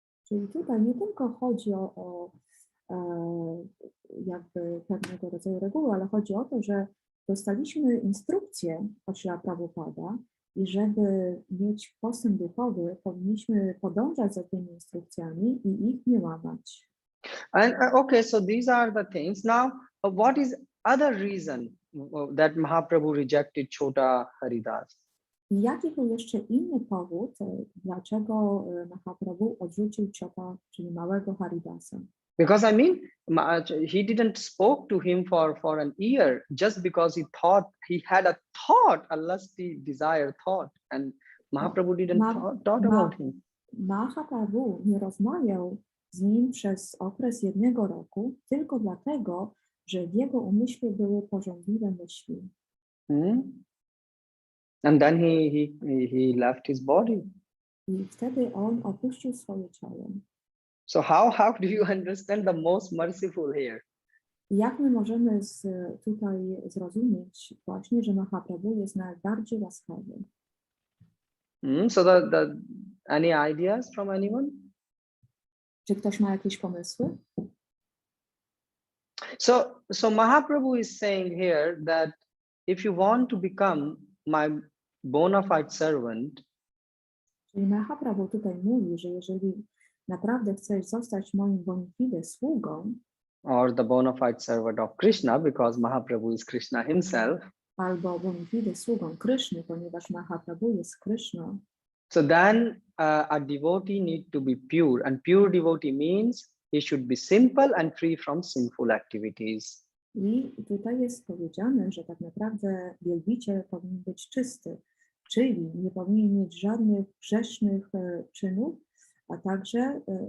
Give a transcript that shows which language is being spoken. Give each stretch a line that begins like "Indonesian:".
Polish: Czyli tutaj nie tylko chodzi o jakby pewnego rodzaju reguły, ale chodzi o to, że dostaliśmy instrukcję od Srila Prabhupada i żeby mieć postęp duchowy, powinniśmy podążać za tymi instrukcjami i ich nie łamać.
English: And okay, so these are the things. Now, what is other reason that Mahaprabhu rejected Chota Haridas?
Polish: I jaki był jeszcze inny powód, dlaczego Mahaprabhu odrzucił Chota, czyli małego Haridasa?
English: Because I mean, he didn't spoke to him for an year just because he thought he had a thought, a lusty desire thought, and Mahaprabhu didn't thought about him.
Polish: Mahaprabhu nie rozmawiał z nim przez okres 1 roku tylko dlatego, że w jego umyśle były pożądliwe myśli.
English: And then he left his body.
Polish: I wtedy on opuścił swoje ciało.
English: So how do you understand the most merciful here?
Polish: Jak my możemy tutaj zrozumieć właśnie, że Mahaprabhu jest najbardziej łaskawy?
English: So any ideas from anyone?
Polish: Czy ktoś ma jakieś pomysły?
English: So Mahaprabhu is saying here that if you want to become my bona fide servant,
Polish: czyli Mahaprabhu tutaj mówi, że jeżeli naprawdę chcesz zostać moim bona fide sługą,
English: or the bona fide servant of Krishna, because Mahaprabhu is Krishna himself,
Polish: albo bona fide sługą Kryszny, ponieważ Mahaprabhu jest Kryszną,
English: so then a devotee need to be pure, and pure devotee means he should be simple and free from sinful activities.
Polish: I tutaj jest powiedziane, że tak naprawdę wielbiciel powinien być czysty, czyli nie powinien mieć żadnych grzesznych czynów, a także